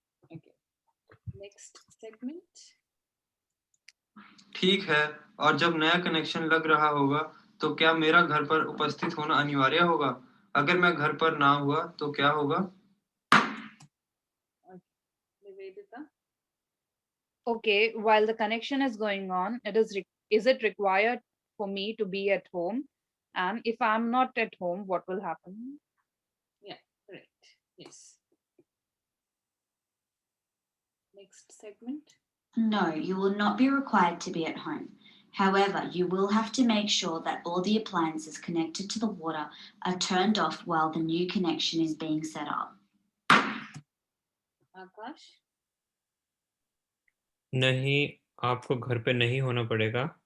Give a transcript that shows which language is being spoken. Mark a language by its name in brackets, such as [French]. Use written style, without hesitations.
[English] Okay. Next segment. [Hindi] ठीक है, और जब नया कनेक्शन लग रहा होगा तो क्या मेरा घर पर उपस्थित होना अनिवार्य होगा? अगर मैं घर पर ना हुआ तो क्या होगा? [English] Nivedita. Okay, while the connection is going on, is it required for me to be at home? And if I'm not at home, what will happen? Yeah, correct. Yes. Next segment. No, you will not be required to be at home. However, you will have to make sure that all the appliances connected to the water are turned off while the new connection is being set up. Akash. [Hindi] नहीं, आपको घर पे नहीं होना पड़ेगा।